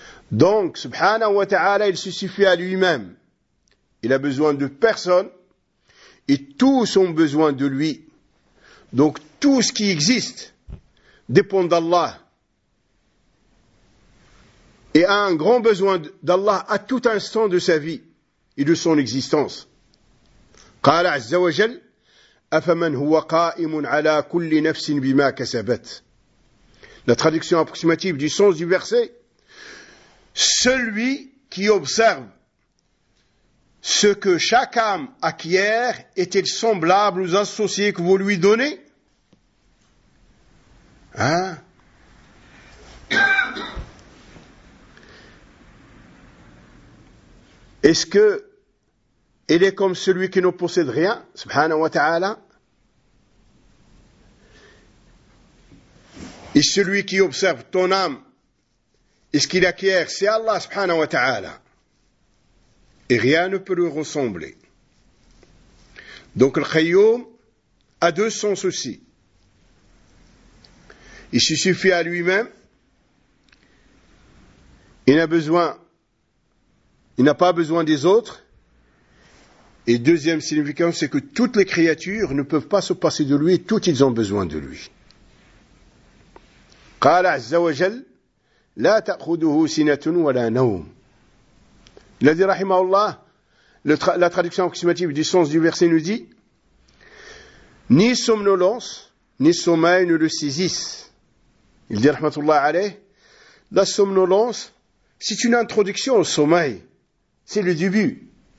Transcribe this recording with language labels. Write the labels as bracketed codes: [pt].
[fr] Donc, subhanahu wa ta'ala, il se suffit à lui-même. Il a besoin de personne. Et tous ont besoin de lui. Donc tout ce qui existe dépend d'Allah. Et a un grand besoin d'Allah à tout instant de sa vie et de son existence. [ar] قال عز وجل أفمن هو قائم على كل نفس بما كسبت. [fr] La traduction approximative du sens du verset. Celui qui observe ce que chaque âme acquiert est-il semblable aux associés que vous lui donnez? Hein? Est-ce que il est comme celui qui ne possède rien, subhanahu wa ta'ala? Et celui qui observe ton âme, est-ce qu'il acquiert? C'est Allah, subhanahu wa ta'ala. Et rien ne peut lui ressembler. Donc le Qayyum a deux sens aussi. Il se suffit à lui-même. Il n'a pas besoin des autres. Et deuxième signification, c'est que toutes les créatures ne peuvent pas se passer de lui. Toutes, ils ont besoin de lui. [ar] قال عز وجل لا تأخذه سنة ولا نوم. [fr] Il a dit, rahimahullah, la traduction approximative du sens du verset nous dit, ni somnolence, ni sommeil ne le saisissent. Il dit, rahmatullah alayh, la somnolence, c'est une introduction au sommeil. C'est le début.